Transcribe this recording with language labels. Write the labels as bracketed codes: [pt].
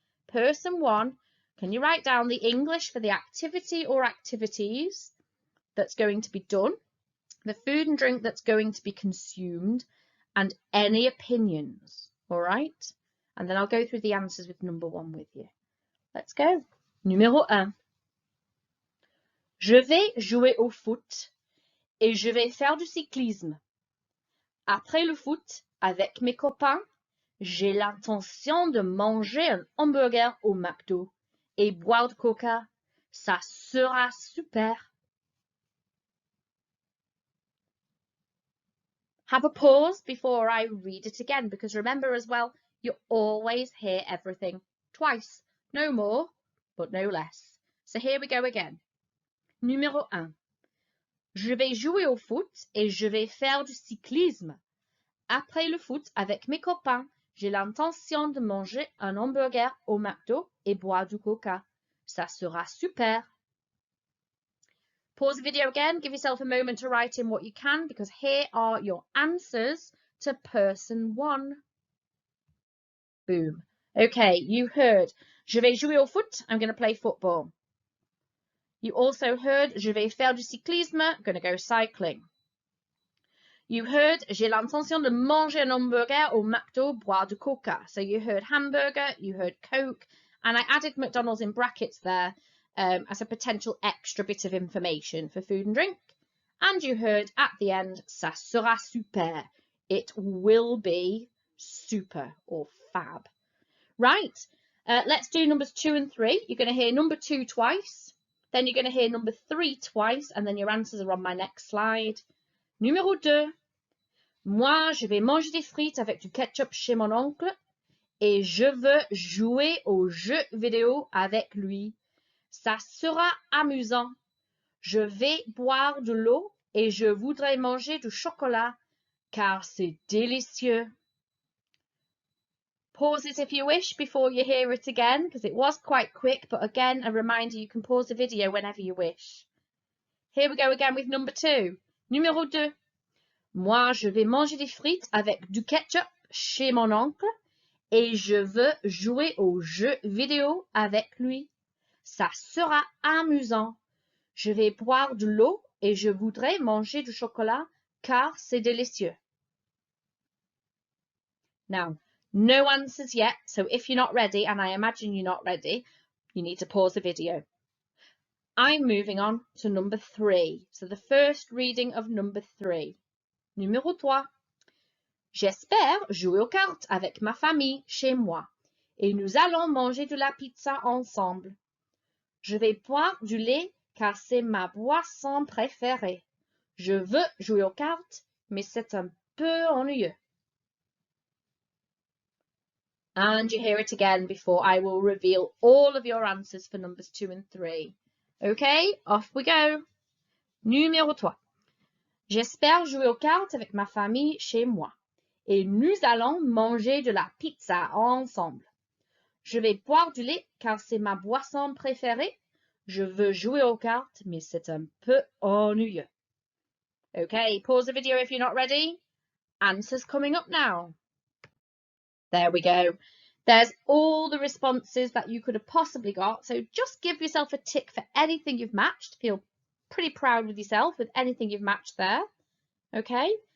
[en] Person 1, can you write down the English for the activity or activities that's going to be done, the food and drink that's going to be consumed, and any opinions, all right? And then I'll go through the answers with number 1 with you. Let's go. [fr] Numéro 1. Je vais jouer au foot et je vais faire du cyclisme. Après le foot, avec mes copains, j'ai l'intention de manger un hamburger au McDo et boire du coca. Ça sera super. [en] Have a pause before I read it again, because remember as well, you always hear everything twice. No more, but no less. So here we go again. [fr] Numéro 1. Je vais jouer au foot et je vais faire du cyclisme. Après le foot, avec mes copains, j'ai l'intention de manger un hamburger au McDo et boire du coca. Ça sera super. [en] Pause the video again. Give yourself a moment to write in what you can, because here are your answers to person 1. Boom. Okay, you heard, [fr] je vais jouer au foot. [en] I'm going to play football. You also heard, [fr] je vais faire du cyclisme. [en] I'm going to go cycling. You heard, [fr] j'ai l'intention de manger un hamburger au McDo, boire du coca. [en] So you heard hamburger, you heard Coke, and I added McDonald's in brackets there as a potential extra bit of information for food and drink. And you heard at the end, [fr] ça sera super. [en] It will be super or fab. Right, let's do numbers 2 and 3. You're going to hear number 2 twice, then you're going to hear number 3 twice, and then your answers are on my next slide. [fr] Numéro 2. Moi, je vais manger des frites avec du ketchup chez mon oncle et je veux jouer aux jeux vidéo avec lui. Ça sera amusant. Je vais boire de l'eau et je voudrais manger du chocolat car c'est délicieux. [en] Pause it if you wish before you hear it again, because it was quite quick, but again, a reminder, you can pause the video whenever you wish. Here we go again with number 2. [fr] Numéro 2. Moi, je vais manger des frites avec du ketchup chez mon oncle et je veux jouer aux jeux vidéo avec lui. Ça sera amusant. Je vais boire de l'eau et je voudrais manger du chocolat car c'est délicieux. [en] Now, no answers yet, so if you're not ready, and I imagine you're not ready, you need to pause the video. I'm moving on to number 3. So the first reading of number 3. [fr] Numéro 3. J'espère jouer aux cartes avec ma famille chez moi et nous allons manger de la pizza ensemble. Je vais boire du lait car c'est ma boisson préférée. Je veux jouer aux cartes, mais c'est un peu ennuyeux. [en] And you hear it again before I will reveal all of your answers for numbers 2 and 3. Okay, off we go. [fr] Numéro 3. J'espère jouer aux cartes avec ma famille chez moi. Et nous allons manger de la pizza ensemble. Je vais boire du lait car c'est ma boisson préférée. Je veux jouer aux cartes, mais c'est un peu ennuyeux. [en] Okay, pause the video if you're not ready. Answers coming up now. There we go. There's all the responses that you could have possibly got. So just give yourself a tick for anything you've matched. Feel pretty proud with yourself with anything you've matched there. Okay.